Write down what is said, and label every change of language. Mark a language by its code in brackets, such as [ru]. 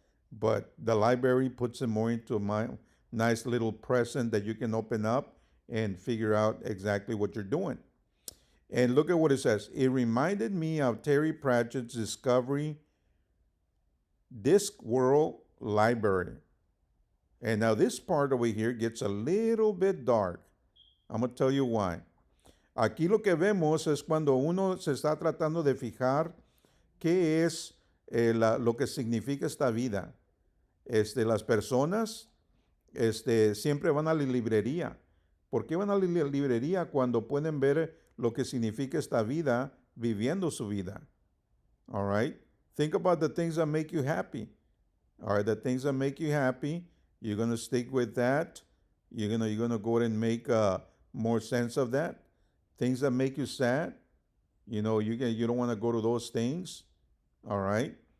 [en] But the library puts it more into a nice little present that you can open up and figure out exactly what you're doing. And look at what it says. It reminded me of Terry Pratchett's Discovery Discworld Library. And now this part over here gets a little bit dark. I'm going to tell you why. [es] Aquí lo que vemos es cuando uno se está tratando de fijar qué es lo que significa esta vida. Las personas siempre van a la librería. ¿Por qué van a la librería cuando pueden ver lo que significa esta vida viviendo su vida? [en] All right? Think about the things that make you happy. All right, the things that make you happy, you're going to stick with that. You're gonna go ahead and make more sense of that. Things that make you sad, you don't want to go to those things. All right?